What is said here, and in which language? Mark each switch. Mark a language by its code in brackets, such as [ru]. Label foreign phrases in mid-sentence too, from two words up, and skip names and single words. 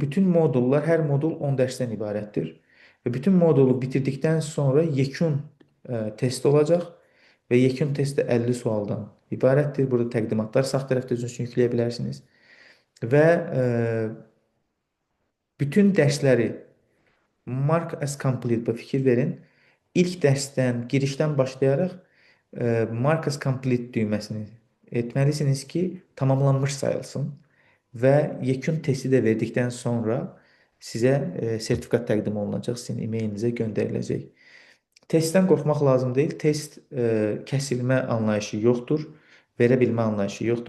[az] Bütün modullar, hər modul 10 dərsdən ibarətdir. Və bütün modulu bitirdikdən sonra yekun test olacaq və yekun test də 50 sualdan ibarətdir. Burada təqdimatlar sağ tərəfdə özünüz üçün yükləyə bilərsiniz. Və bütün dərsləri [en] mark as complete [az] fikir verin. İlk dərsdən, girişdən başlayaraq [en] mark as complete [az] düyməsini etməlisiniz ki, tamamlanmış sayılsın. Və yekun testi də verdikdən sonra sizə sertifikat təqdim olunacaq, sizin e-mailinizə göndəriləcək. Testdən qorxmaq lazım deyil. Test kəsilmə anlayışı yoxdur, verə bilmə anlayışı yoxdur.